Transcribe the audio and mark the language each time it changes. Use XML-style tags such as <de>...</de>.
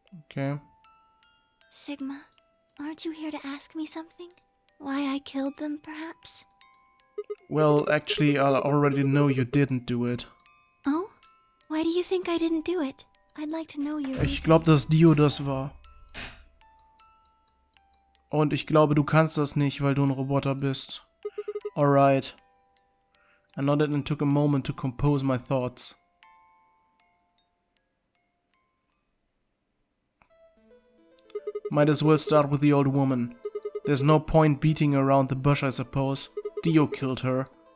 <en>Okay. Sigma, aren't you here to ask me something? Why I killed them, perhaps? Well, actually, I already know you didn't do it. Oh? Why do you think I didn't do it? I'd like to know your</en> <de>Ich</de> <en>reason.</en> <de>glaube, dass Dio das war. Und ich glaube, du kannst das nicht, weil du ein Roboter bist.</de> <en>Alright. I nodded and took a moment to compose my thoughts. Might as well start with the old woman. There's no point beating around the bush, I suppose. Dio killed her.</en>